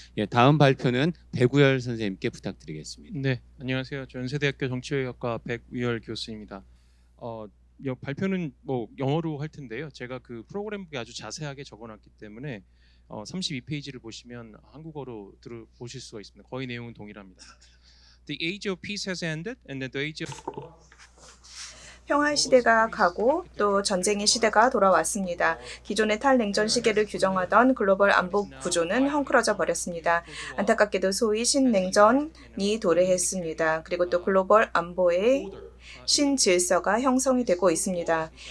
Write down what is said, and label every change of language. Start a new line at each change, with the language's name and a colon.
Korean: 예, 다음 발표는 백우열 선생님께 부탁드리겠습니다. 네, 안녕하세요. 연세대학교 정치외교학과 백우열 교수입니다. 발표는 뭐 영어로 할 텐데요. 제가 그 프로그램북에 아주 자세하게 적어놨기 때문에 32페이지를 보시면 한국어로 보실 수가 있습니다. 거의 내용은 동일합니다.
English: The age of peace has ended, and the age of
Korean: 평화의 시대가 가고 또 전쟁의 시대가 돌아왔습니다. 기존의 탈냉전 시계를 규정하던 글로벌 안보 구조는 헝클어져 버렸습니다. 안타깝게도 소위 신냉전이 도래했습니다. 그리고 또 글로벌 안보의 신질서가 형성이 되고 있습니다.